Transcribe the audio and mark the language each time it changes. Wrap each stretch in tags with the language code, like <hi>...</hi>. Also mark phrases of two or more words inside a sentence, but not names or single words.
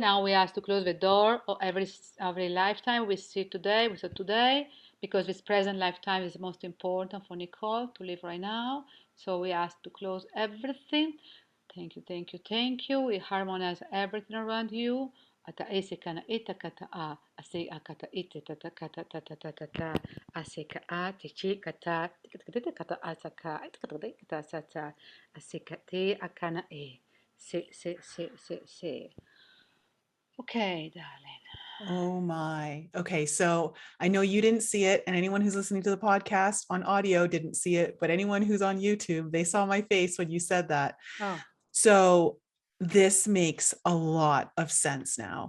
<en>Now we ask to close the door of every lifetime we see today. We saw today because this present lifetime is most important for Nicole to live right now. So we ask to close everything. Thank you, thank you, thank you. We harmonize everything around you. Ata ese kana ita kata a ase akata ite tata kata tata tata ta ase ka a te chi kata kata kata asaka kata kata sata ase kate akana e se. Okay, darling. Oh my. Okay. So I know you didn't see it, and anyone who's listening to the podcast on audio didn't see it, but anyone who's on YouTube, they saw my face when you said that. Oh. So this makes a lot of sense now.</en>